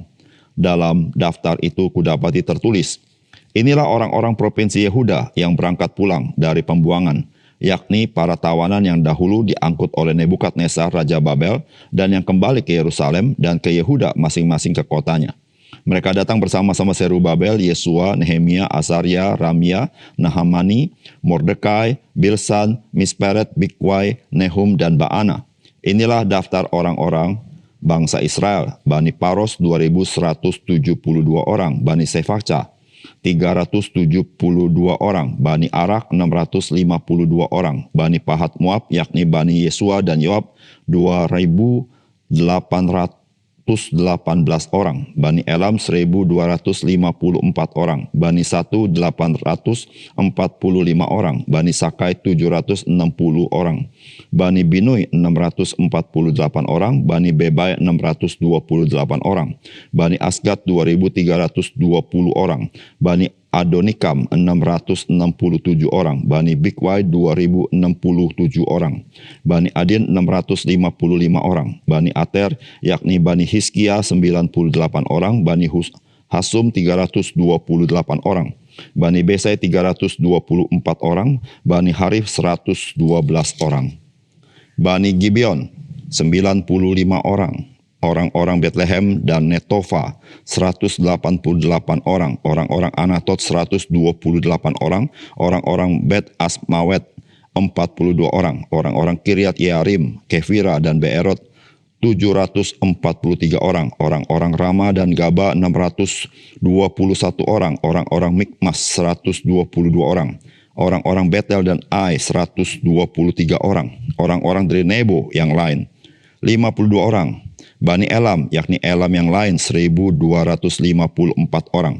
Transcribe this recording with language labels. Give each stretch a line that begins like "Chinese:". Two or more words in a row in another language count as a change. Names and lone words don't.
Indonesian: Dalam daftar itu kudapati tertulis, inilah orang-orang provinsi Yehuda yang berangkat pulang dari pembuangan, yakni para tawanan yang dahulu diangkut oleh Nebukadnezar Raja Babel dan yang kembali ke Yerusalem dan ke Yehuda masing-masing ke kotanya. Mereka datang bersama-sama Zerubabel, Yesua, Nehemia, Azaria, Ramia, Nahamani, Mordekai, Bilsan, Misperet, Bikwai, Nehum, dan Baana. Inilah daftar orang-orang bangsa Israel. Bani Paros 2172 orang, Bani Sefacca 372 orang, Bani Arak 652 orang, Bani Pahat Moab yakni Bani Yesua dan Yoab 2818 orang, Bani Elam 1254 orang, Bani Satu 845 orang, Bani Sakai 760 orang, Bani Binui 648 orang, Bani Bebai 628 orang, Bani Asgad 2320 orang, Bani Adonikam 667 orang, Bani Bikwai 2067 orang, Bani Adin 655 orang, Bani Ater yakni Bani Hizkia 98 orang, Bani Hasum 328 orang, Bani Besai 324 orang, Bani Harif 112 orang, Bani Gibeon 95 orang, orang-orang Bethlehem dan Netofa 188 orang, orang-orang Anatot 128 orang, orang-orang Bet Asmawet 42 orang, orang-orang Kiryat Yearim, Kefira dan Beerot 743 orang, orang-orang Rama dan Gaba 621 orang, orang-orang Mikmas 122 orang, orang-orang Betel dan Ai 123 orang, orang-orang dari Nebo yang lain 52 orang, Bani Elam, yakni Elam yang lain 1.254 orang.